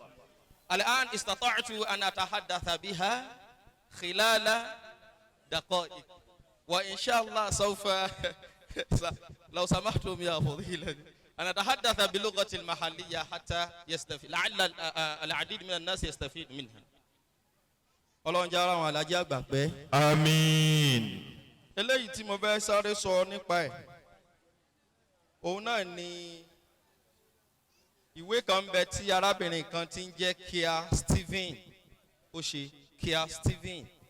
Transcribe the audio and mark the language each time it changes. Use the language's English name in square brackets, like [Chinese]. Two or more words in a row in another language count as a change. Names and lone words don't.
[Arabic] الآن استطعت أن أتحدث بها خلال دقائق وإن شاء الله سوف لو سمحتم يا فضيلة أن أتحدث باللغة المحلية حتى يستفيد لعل العديد من الناس يستفيد منها. [Yoruba] Ọlọ́run jẹ́ ara wọn alájẹ́ àgbà pẹ́. Àmín. Eléyìí tí mo fẹ́ sáré sọ nípa ẹ̀ òun náà ni ìwé kan bẹ tí arábìnrin kan ti ń jẹ́ Kia Stephen ó ṣe Kia Stephen.